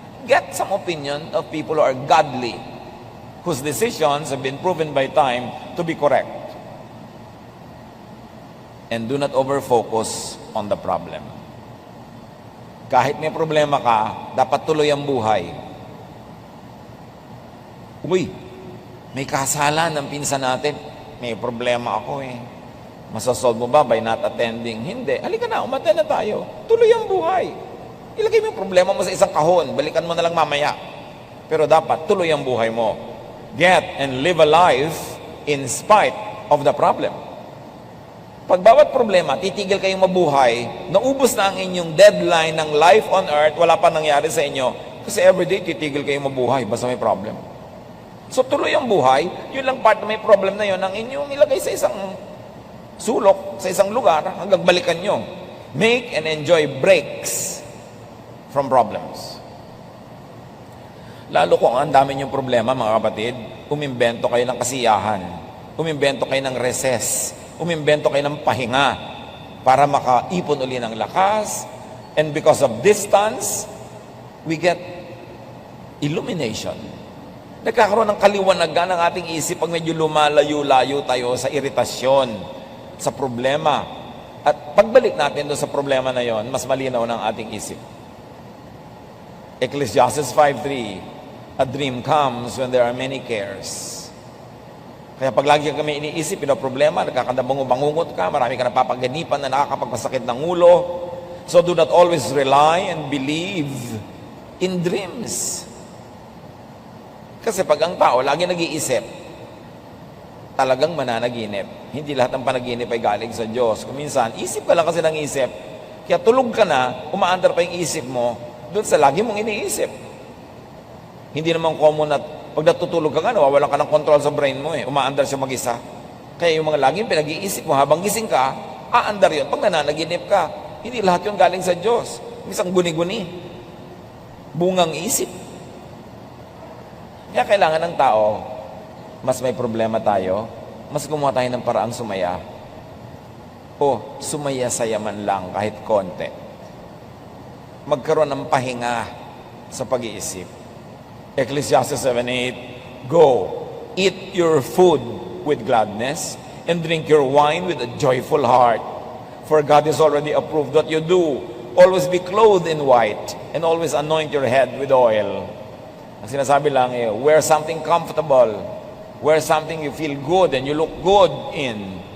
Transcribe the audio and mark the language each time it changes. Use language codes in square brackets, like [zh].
[en] Get some opinion of people who are godly, whose decisions have been proven by time to be correct. And do not over-focus on the problem. [tl] Kahit may problema ka, dapat tuloy ang buhay. Uy, may kasalan ng pinsan natin. May problema ako eh. Masasolve mo ba by not attending? Hindi. Halika na, umattend na tayo. Tuloy ang buhay. Ilagay mo yung problema mo sa isang kahon. Balikan mo na lang mamaya. Pero dapat, tuloy ang buhay mo. [en] Get and live a life in spite of the problem. [tl] Pag bawat problema, titigil kayong mabuhay, naubos na ang inyong deadline ng [en] life on earth, [tl] wala pa nangyari sa inyo. Kasi everyday, titigil kayong mabuhay, basta may problem. So tuloy ang buhay, yun lang part na may problem na yun, ang inyong ilagay sa isang sulok, sa isang lugar, hanggang balikan nyo. [en] Make and enjoy breaks from problems. [tl] Lalo kung ang dami niyong problema, mga kapatid, umimbento kayo ng kasiyahan, umimbento kayo ng recess, umimbento kayo ng pahinga para makaipon uli ng lakas. [en] And because of distance, we get illumination. [tl] Nagkakaroon ng kaliwanagan ng ating isip pag medyo lumalayo-layo tayo sa iritasyon, sa problema. At pagbalik natin doon sa problema na yon, mas malinaw ng ating isip. [en] Ecclesiastes 5:3, a dream comes when there are many cares. [tl] Kaya pag lagi kami iniisip, problema, nagkakabangungot ka, marami ka napapaganipan na nakakapagpasakit ng ulo. [en] So do not always rely and believe in dreams. [tl] Kasi pag ang tao lagi nag-iisip, talagang mananaginip. Hindi lahat ng panaginip ay galing sa Diyos. Kung minsan, isip ka lang kasi ng isip, kaya tulog ka na, umaandar pa yung isip mo, doon sa lagi mong iniisip. Hindi naman common at pag natutulog ka nga, nawawalan ka ng control sa brain mo umaandar siya mag-isa. Kaya yung mga laging pinag-iisip mo, habang gising ka, aandar yun. Pag nananaginip ka, hindi lahat yun galing sa Diyos. Minsan guni-guni. Bungang isip. Kaya kailangan ng tao, mas may problema tayo, mas gumawa tayo ng paraang sumaya. O sumaya-saya man lang kahit konti. Magkaroon ng pahinga sa pag-iisip. [en] Ecclesiastes 7:8, go, eat your food with gladness and drink your wine with a joyful heart. For God has already approved what you do. Always be clothed in white and always anoint your head with oil. [tl] Ang sinasabi lang [en] wear something comfortable. Wear something you feel good and you look good in.